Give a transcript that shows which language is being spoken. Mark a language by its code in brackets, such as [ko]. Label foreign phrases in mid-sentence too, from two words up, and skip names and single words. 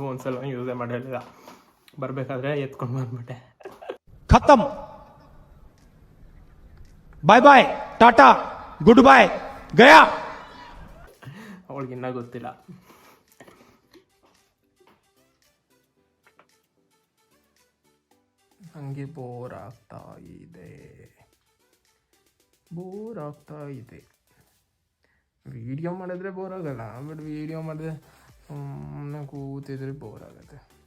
[kn] ಒಂದ್ಸಲ ಯೂಸೇ ಮಾಡಿರಲಿಲ್ಲ. ಬರಬೇಕಾದ್ರೆ ಎತ್ಕೊಂಡು ಬಂದ್ಬಿಟ್ಟೆ. [hi] खत्म, [en] bye bye, [hi] टाटा, [en] good bye, [hi] गया. [kn] ಅವಳಿಗಿನ್ನ ಗೊತ್ತಿಲ್ಲ. ನನಗೆ ಬೋರ್ ಆಗ್ತಾ ಇದೆ. ವಿಡಿಯೋ ಮಾಡಿದ್ರೆ ಬೋರ್ ಆಗಲ್ಲ, ಬಟ್ ವಿಡಿಯೋ ಮಾಡಿದ್ರೆ ಸುಮ್ಮನೆ ಕೂತಿದ್ರೆ ಬೋರ್ ಆಗುತ್ತೆ.